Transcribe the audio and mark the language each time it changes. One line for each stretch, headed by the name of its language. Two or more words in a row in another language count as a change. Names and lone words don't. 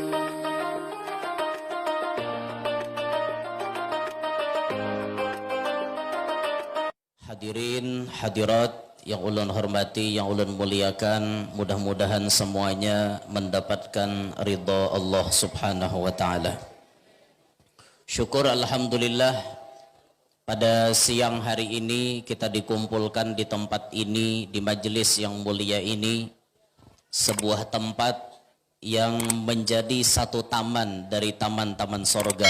Indonesian: Hadirin, hadirat yang ulun hormati, yang ulun muliakan, mudah-mudahan semuanya mendapatkan ridha Allah Subhanahu wa taala. Syukur alhamdulillah pada siang hari ini kita dikumpulkan di tempat ini, di majelis yang mulia ini, sebuah tempat yang menjadi satu taman dari taman-taman sorga.